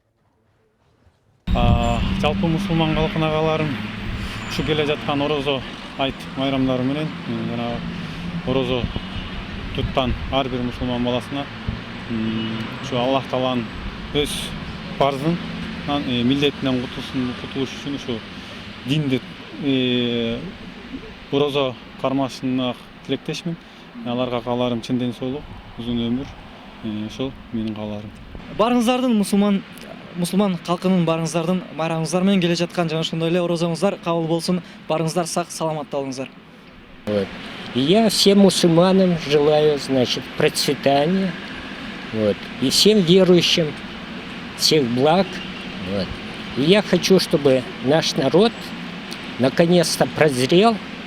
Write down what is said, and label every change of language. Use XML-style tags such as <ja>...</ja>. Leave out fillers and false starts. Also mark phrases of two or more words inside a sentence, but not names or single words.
<ky>Жалпы мусулман калкына кааларым ушу келе жаткан орозо айт майрамдары менен жана орозо туткан ар бир мусулман баласына ушу Аллах тааланын өз парзын милдетинен кутулуш үчүн ушу динди орозо кармашына тилектешмин. Аларга кааларым чын ден соолук, узун өмүр. Ошол менин кааларым. Барыңыздардын мусулман калкынын барыңыздардын майрамыңыздар менен келе жаткан жана ошондой эле орозоңуздар кабыл болсун. Барыңыздар сак саламатта болуңуздар.</ky> <ru>Я всем мусульманам желаю, значит, процветания, и всем верующим всех благ. И я хочу, чтобы наш народ наконец-то прозрел</ru>